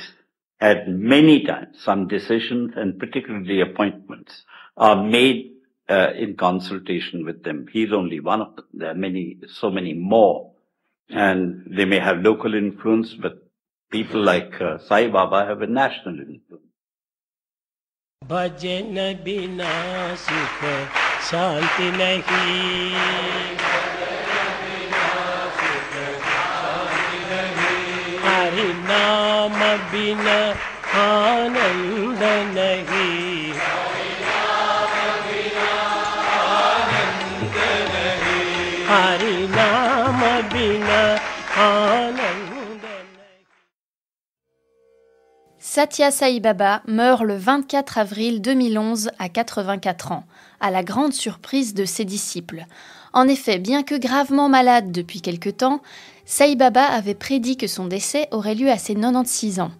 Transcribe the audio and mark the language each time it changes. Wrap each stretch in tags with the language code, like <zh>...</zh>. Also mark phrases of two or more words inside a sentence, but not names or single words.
<en>At many times, some decisions and particularly appointments are made in consultation with them. He's only one of them. There are so many more. And they may have local influence, but people like Sai Baba have a national influence.</en> <hi>भजन बिना सुख शांति नहीं. हरि नाम बिना आनंद नहीं. हरि नाम बिना आनंद.</hi> <fr>Sathya Sai Baba meurt le 24 avril 2011 à 84 ans, à la grande surprise de ses disciples. En effet, bien que gravement malade depuis quelque temps, Sai Baba avait prédit que son décès aurait lieu à ses 96 ans.</fr>